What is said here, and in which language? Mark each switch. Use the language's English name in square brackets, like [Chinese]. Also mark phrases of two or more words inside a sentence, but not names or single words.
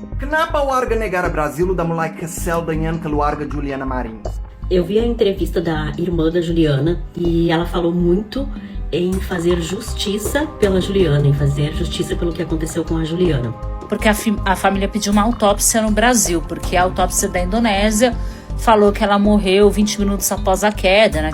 [Indonesian] Kenapa warga negara Brasil udah mulai kesel dengan keluarga Juliana Marins? [Portuguese] Eu vi a entrevista da irmã da Juliana e ela falou muito em fazer justiça pela Juliana, em fazer justiça pelo que aconteceu com a Juliana. Porque a família pediu uma autópsia no Brasil, porque a autópsia da Indonésia falou que ela morreu 20 minutos após a queda, né?